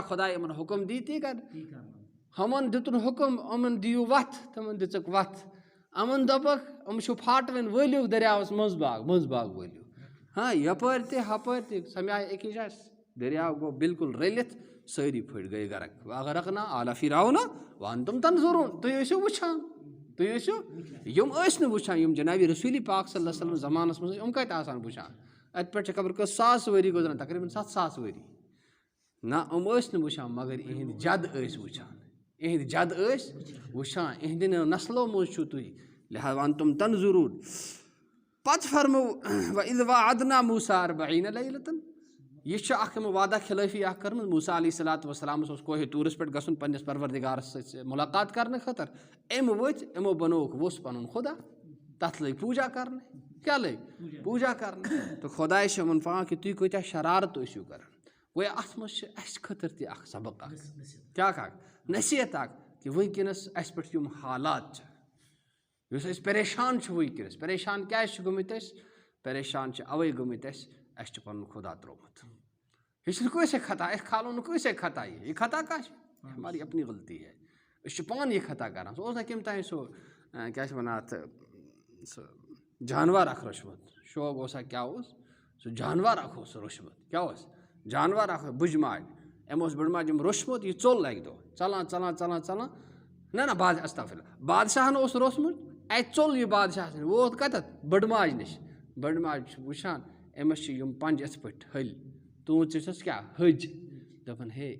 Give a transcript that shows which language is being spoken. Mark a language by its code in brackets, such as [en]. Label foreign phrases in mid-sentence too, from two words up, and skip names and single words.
[ks] خۄداے یِمن حُکم دی تی کر ہُمن دِتُن حُکم یِمن دِیِو وَتھ تِمن دِژٕکھ وَتھ یِمن دوٚپکھ یِم چھِو پھاٹوٕنۍ وٲلِو دٔریاوَس منٛز باغ وٲلِو یَپٲرۍ تہِ ہُپٲرۍ تہِ سَمیٛاے أکِس جایہِ دٔریاو گوٚو بِلکُل رٔلِتھ سٲری پھٔٹۍ گٔے غرق [ar] وَأَغرَقْنَا آلَ فِرْعَوْنَ وَأَنْتُمْ تَنظُرُونَ [ks] تُہۍ ٲسِو وٕچھان یِم ٲسۍ نہٕ وٕچھان یِم جنابِ رسوٗلِ پاک [ar] صلی اللہ علیہ وسلم [ks] زمانَس منٛز یِم کَتہِ آسان وٕچھان اَتہِ پٮ۪ٹھ چھِ خبر کٔژ ساس ؤری گُزران تقریٖباً 7,000 ؤری نہ یِم ٲسۍ نہٕ وٕچھان مگر یِہِنٛدۍ جد ٲسۍ وٕچھان یِہِنٛدٮ۪ن نسلو منٛز چھُو تُہۍ لہٰذا [ar] وَأَنْتُمْ تَنظُرُونَ [ks] پتہٕ فرموو [ar] وَإِذْ وَعَدْنَا مُوسَىٰ 40 لَيْلَةً [ks] یہِ چھُ اکھ یِمو وعدہ خِلٲفی اکھ کٔرمٕژ موسیٰ [ar] علیہ الصلاۃ [ks] وسلامَس اوس کوہِ طوٗرَس پٮ۪ٹھ گژھُن پنٛنِس پروردِگارَس سۭتۍ مُلاقات کرنہٕ خٲطرٕ أمۍ ؤتھۍ یِمو بنووُکھ ووٚژھ پَنُن خۄدا تَتھ لٔگۍ پوٗجا کرنہِ کیٛاہ لٔگۍ پوٗجا کرنہِ تہٕ خۄداے چھِ یِمن پاوان کہِ تُہۍ کۭتیاہ شرارت ٲسِو کران گویا اَتھ منٛز چھِ اَسہِ خٲطرٕ تہِ اکھ سبق اکھ کیٛاہ اکھ نصیحت اکھ کہِ وٕنکیٚنس اَسہِ پٮ۪ٹھ یِم حالات چھِ یُس أسۍ پریشان چھِ وٕنکیٚنس پریشان کیٛازِ چھِ گٔمٕتۍ أسۍ پریشان چھِ اَوَے گٔمٕتۍ اَسہِ چھُ پَنُن خۄدا ترٛوومُت یہِ چھُنہٕ کٲنٛسے خطا أسۍ کھالو نہٕ کٲنٛسے خطا یہِ خطا کانٛہہ چھِ [ur] ہماری اپنی غلطی ہے [ks] أسۍ چھِ پانہٕ یہِ خطا کران سُہ اوس نہٕ کَمہِ تانۍ سُہ کیٛاہ چھِ وَنان اَتھ سُہ جانوار اکھ روٚچھمُت شوق اوسا کیٛاہ اوس سُہ جانوار اکھ اوس سُہ روٚچھمُت کیٛاہ اوس جانوار اکھ اوس بٕجہِ ماجہِ أمۍ اوس بٕڈِ ماجہِ روٚچھمُت یہِ ژوٚل اَکہِ دۄہ ژلان نہ استغفراللہ بادشاہن اوس روٚچھمُت اَتہِ ژوٚل یہِ بادشاہس نِش ووت کَتٮ۪تھ بٕڈٕ ماجہِ نِش بٕڈٕ ماجہِ چھِ وٕچھان أمِس چھِ یِم پنٛجہِ یِتھ پٲٹھۍ ۂلۍ تُہُنٛد ژٕ چھَس کیٛاہ حٔج دوٚپُن ہے